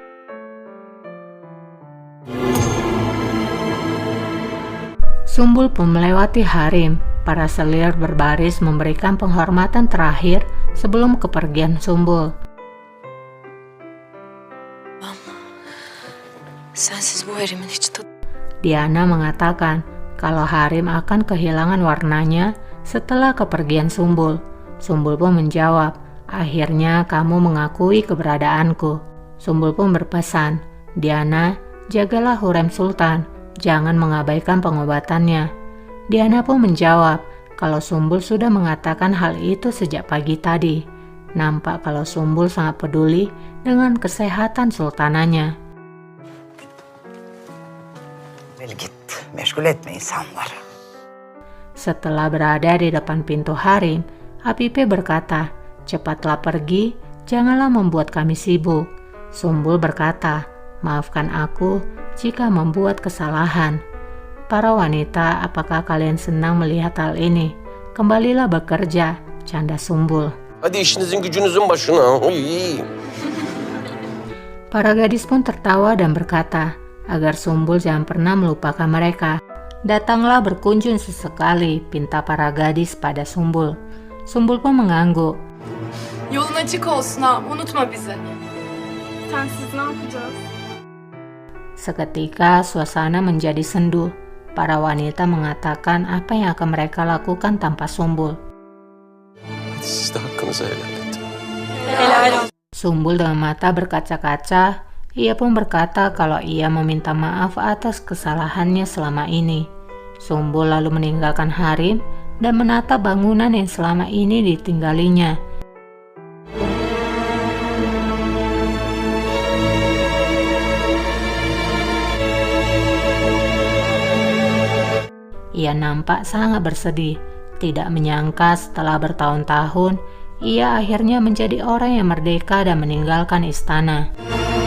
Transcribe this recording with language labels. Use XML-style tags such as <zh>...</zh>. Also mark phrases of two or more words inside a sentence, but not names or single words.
<id>Sumbul pun melewati harem. Para selir berbaris memberikan penghormatan terakhir sebelum kepergian Sumbul.</id> <tr>Sensiz bu harimin hiç tadı.</tr> <id>Diana mengatakan kalau harem akan kehilangan warnanya setelah kepergian Sumbul. Sumbul pun menjawab, akhirnya kamu mengakui keberadaanku. Sumbul pun berpesan, Diana, jagalah Hurrem Sultan, jangan mengabaikan pengobatannya. Diana pun menjawab, kalau Sumbul sudah mengatakan hal itu sejak pagi tadi. Nampak kalau Sumbul sangat peduli dengan kesehatan sultananya.</id> <tr>Git, meşgul etme insanları.</tr> <id>Setelah berada di depan pintu harem, Afife berkata, cepatlah pergi, janganlah membuat kami sibuk. Sumbul berkata, maafkan aku jika membuat kesalahan. Para wanita, apakah kalian senang melihat hal ini? Kembalilah bekerja, canda Sumbul.</id> <tr>Hadi işinizin gücünüzün başına. Uy.</tr> <id>Para gadis pun tertawa dan berkata, agar Sumbul jangan pernah melupakan mereka. Datanglah berkunjung sesekali, pinta para gadis pada Sumbul. Sumbul pun mengangguk.</id> <tr>Yolun açık olsun ha, unutma bizi. Sensiz ne yapacağız?</tr> <id>Seketika suasana menjadi sendu. Para wanita mengatakan apa yang akan mereka lakukan tanpa Sumbul.</id> <tr>Hadi siz de hakkınızı helal edin. Helal olsun.</tr> <id>Sumbul dengan mata berkaca-kaca, ia pun berkata kalau ia meminta maaf atas kesalahannya selama ini. Sumbul lalu meninggalkan harem dan menata bangunan yang selama ini ditinggalinya. Ia nampak sangat bersedih, tidak menyangka setelah bertahun-tahun, ia akhirnya menjadi orang yang merdeka dan meninggalkan istana.</id>